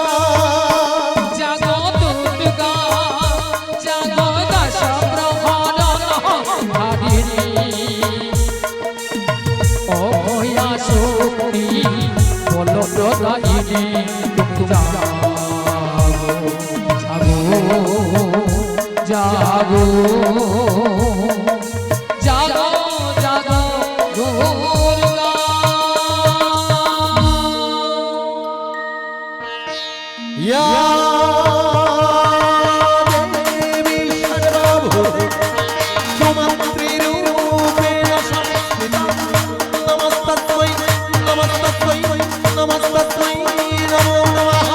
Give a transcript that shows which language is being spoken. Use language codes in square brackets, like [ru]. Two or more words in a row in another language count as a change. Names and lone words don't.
[bn] জাগো দুর্গা, জাগো দশ প্রহরণধারিণী, অভয়া শক্তি বলপ্রদায়িনী তুমি জাগো জাগো জাগো দুর্গা। [sa] या देवी सर्वभूते सुमन्त्रिरूपेण संस्थिता, नमस्तस्मै नमस्तस्मै नमस्तस्मै नमो नमः।